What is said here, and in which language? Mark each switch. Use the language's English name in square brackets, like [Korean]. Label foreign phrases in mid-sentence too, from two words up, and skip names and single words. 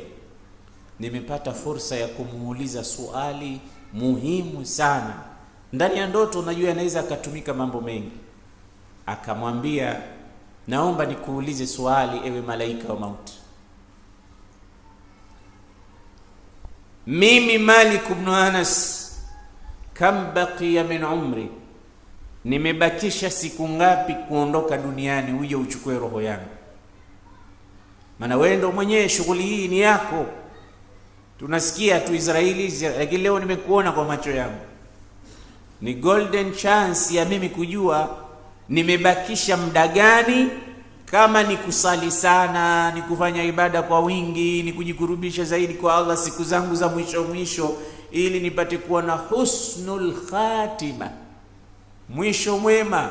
[Swahili] Nimepata fursa ya kumuuliza swali muhimu sana. Ndani ya ndoto unajua anaweza akatumika mambo mengi. Akamwambia, naomba nikuulize swali ewe malaika wa mauti. Mimi Malik ibn Anas, [Arabic] كم بقي من عمري, [Swahili] nimebakisha siku ngapi kuondoka duniani uje uchukue roho yangu? Maana wewe ndo mwenyewe, shughuli hii ni yako. Tunasikia tu Israeli, lakini leo nimekuona kwa macho yangu. Ni [English] golden chance [Swahili] ya mimi kujua nimebakisha muda gani, kama ni kusali sana, ni kufanya ibada kwa wingi, ni kujikurubisha zaidi kwa Allah siku zangu za mwisho, ili nipate kuwa na [Arabic] حسن الخاتمة, [Swahili] mwisho mwema.